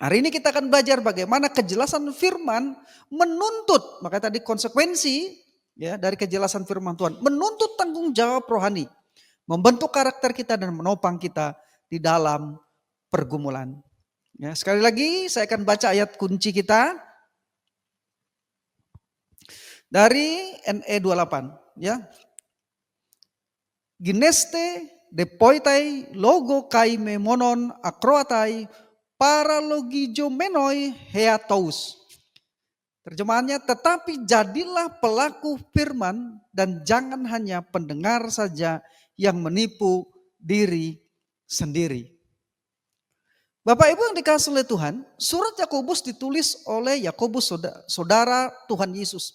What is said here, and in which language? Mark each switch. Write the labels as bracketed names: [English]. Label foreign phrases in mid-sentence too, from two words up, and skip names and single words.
[Indonesian] Hari ini kita akan belajar bagaimana kejelasan firman menuntut, maka tadi konsekuensi ya dari kejelasan firman Tuhan, menuntut tanggung jawab rohani, membentuk karakter kita dan menopang kita di dalam pergumulan. Ya, sekali lagi saya akan baca ayat kunci kita dari NE 28 ya. [Greek] Γίνεσθε δὲ ποιηταὶ λόγου καὶ μὴ μόνον ἀκροαταὶ παραλογιζόμενοι ἑαυτούς. [Indonesian] Terjemahannya, tetapi jadilah pelaku firman dan jangan hanya pendengar saja yang menipu diri sendiri. Bapak Ibu yang dikasihi oleh Tuhan, surat Yakobus ditulis oleh Yakobus saudara Tuhan Yesus.